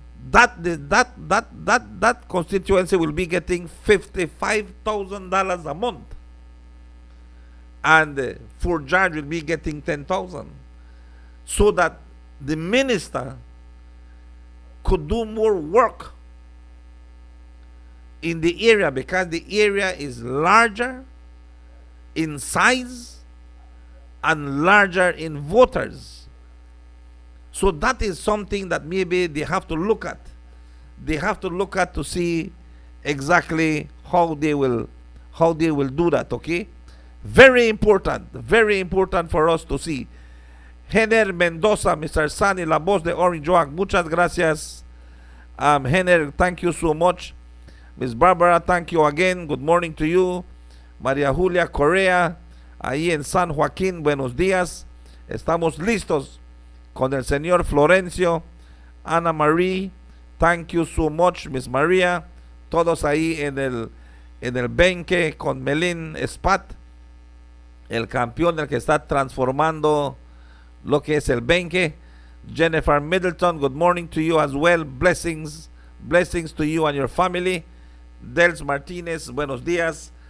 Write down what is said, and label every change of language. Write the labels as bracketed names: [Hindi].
[English] that constituency will be getting $55,000 a month, and Fort George will be getting 10,000, so that the minister could do more work in the area, because the area is larger in size and larger in voters. So that is something that maybe they have to look at. They have to look at to see exactly how they will do that. Okay, very important for us to see. Henner Mendoza, Mr. [Spanish] Sani, La Voz de Orange Joak, muchas gracias. [English] Henner, thank you so much. Miss Barbara, thank you again. Good morning to you. [Spanish] María Julia Correa, ahí en San Joaquín, buenos días. Estamos listos con el señor Florencio. [English] Ana Marie, thank you so much, Miss Maria. [Spanish] Todos ahí en en el 20 con Melin Spat, el campeón del que está transformando lo que es el 20. [English] Jennifer Middleton, good morning to you as well. Blessings to you and your family. [Spanish] Dels Martinez, buenos días.